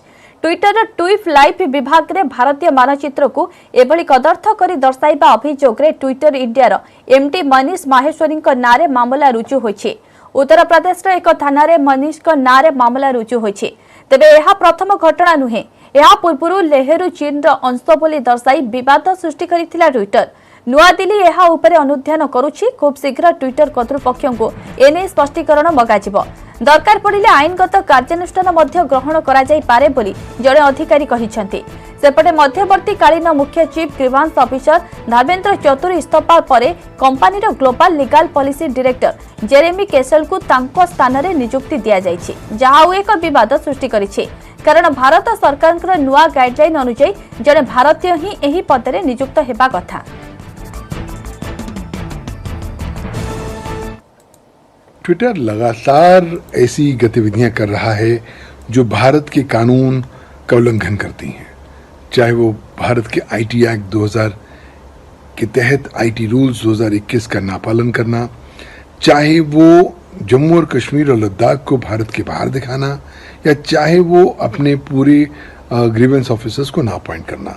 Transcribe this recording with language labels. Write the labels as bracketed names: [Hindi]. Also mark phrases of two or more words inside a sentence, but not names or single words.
[Odia] ଟ୍ୱିଟର ଟ୍ୱିଟ ଲାଇଭ ବିଭାଗ ରେ ଭାରତୀୟ ମାନଚିତ୍ର କୁ ଏଭଳି କଦର୍ଥ କରି ଦର୍ଶାଇବା ଅଭିଯୋଗ ରେ ଟ୍ୱିଟର ଇଣ୍ଡିଆ ଏମଡି ମନୀଷ ମାହେଶ୍ୱରୀ ନାଁରେ ମାମଲା ରୁଜୁ ହୋଇଛି। ଉତ୍ତର ପ୍ରଦେଶ ଏକ ଥାନା ରେ ମନୀଷ ନାଁରେ ମାମଲା ରୁଜୁ ହୋଇଛି। ତେବେ ଏହା ପ୍ରଥମ ଘଟଣା ନୁହେଁ। ଏହା ପୂର୍ବରୁ ଲେହରୁ ଚୀନ ଅଂଶ ବୋଲି ଦର୍ଶାଇ ବିବାଦ ସୃଷ୍ଟି କରିଥିଲା ଟ୍ୱିଟର। नुआदिल्ली ଏହା ଉପରେ ଅନୁଧ୍ୟାନ କରୁଛି। ଖୁବ୍ ଶୀଘ୍ର ଟ୍ୱିଟର କର୍ତ୍ତୃପକ୍ଷଙ୍କୁ ଏନେଇ ସ୍ପଷ୍ଟୀକରଣ ମଗାଯିବ। ଦରକାର ପଡ଼ିଲେ ଆଇନଗତ କାର୍ଯ୍ୟାନୁଷ୍ଠାନ ମଧ୍ୟ ଗ୍ରହଣ କରାଯାଇପାରେ ବୋଲି ଜଣେ ଅଧିକାରୀ କହିଛନ୍ତି। ସେପଟେ ମଧ୍ୟବର୍ତ୍ତୀକାଳୀନ ମୁଖ୍ୟ ଚିଫ୍ ଗ୍ରିଭାନ୍ସ ଅଫିସର ଧର୍ମେନ୍ଦ୍ର ଚତୁର ଇସ୍ତଫା ପରେ କମ୍ପାନୀର ଗ୍ଲୋବାଲ ଲିଗାଲ ପଲିସି ଡିରେକ୍ଟର ଜେରେମି କେସଲଙ୍କୁ ତାଙ୍କ ସ୍ଥାନରେ ନିଯୁକ୍ତି ଦିଆଯାଇଛି, ଯାହା ଆଉ ଏକ ବିବାଦ ସୃଷ୍ଟି କରିଛି। କାରଣ ଭାରତ ସରକାରଙ୍କର ନୂଆ ଗାଇଡଲାଇନ ଅନୁଯାୟୀ ଜଣେ ଭାରତୀୟ ହିଁ ଏହି ପଦରେ ନିଯୁକ୍ତ ହେବା କଥା। [Hindi] ट्विटर लगातार ऐसी गतिविधियां कर रहा है जो भारत के कानून का उल्लंघन करती हैं, चाहे वो भारत के आईटी एक्ट 2000 के तहत आईटी रूल्स 2021 का नापालन करना, चाहे वो जम्मू और कश्मीर और लद्दाख को भारत के बाहर दिखाना, या चाहे वो अपने पूरे ग्रीवेंस ऑफिसर्स को ना अपॉइंट करना।